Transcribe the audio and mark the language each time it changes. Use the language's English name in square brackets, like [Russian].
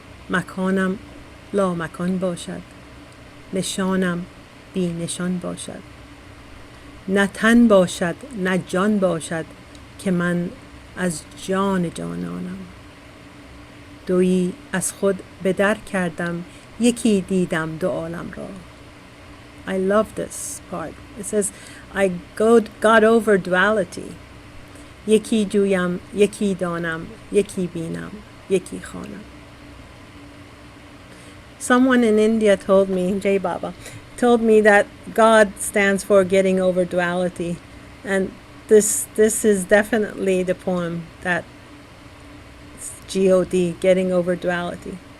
[Persian] مکانم لا مکان باشد، نشانم بی نشان باشد. نه تن باشد نه جان باشد که من از جان جانانم. دویی از خود به در کردم، یکی دیدم دو عالم را. [English] I love this part. It says, I got over duality. [Persian] یکی جویم، یکی دانم، یکی بینم، یکی خوانم. [English] Someone in India told me, Jai Baba, told me that God stands for getting over duality. And this is definitely the poem that G-O-D, getting over duality.